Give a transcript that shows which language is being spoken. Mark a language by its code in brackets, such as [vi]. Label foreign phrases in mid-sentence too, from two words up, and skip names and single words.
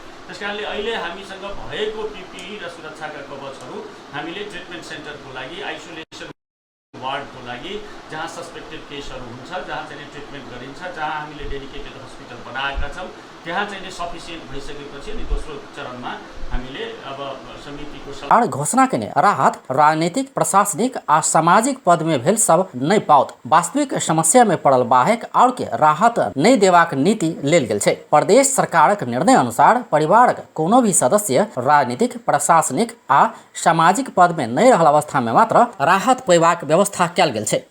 [ne] त्यस कारणले अहिले हामीसँग भएको पिपिई र सुरक्षाका कवचहरू हामीले [en] treatment center [ne] लागि, आइसोलेसन वार्डको लागि, जहाँ [en] suspected cases [ne] हुन्छ, जहाँ चाहिँ ट्रिटमेन्ट गरिन्छ, जहाँ हामीले [en] dedicated hospital [ne] बनाएका छौँ त्यहाँ चाहिँ नि सफिसियन्ट भइसकेपछि अनि दोस्रो चरणमा हामीले अब समितिको [mai] सरकार घोषणा केने राहत राजनीतिक प्रशासनिक आ सामाजिक पद में भेल सब नहीं पाओत वास्तविक समस्या में पड़ल बाहेक और के राहत नहीं देवाक नीति लेल गेल छै। प्रदेश सरकारक निर्णय अनुसार परिवारक कोनो भी सदस्य राजनीतिक प्रशासनिक आ सामाजिक पद में नहीं रहल अवस्था में मात्र राहत पैबाक व्यवस्था कयल गेल छै।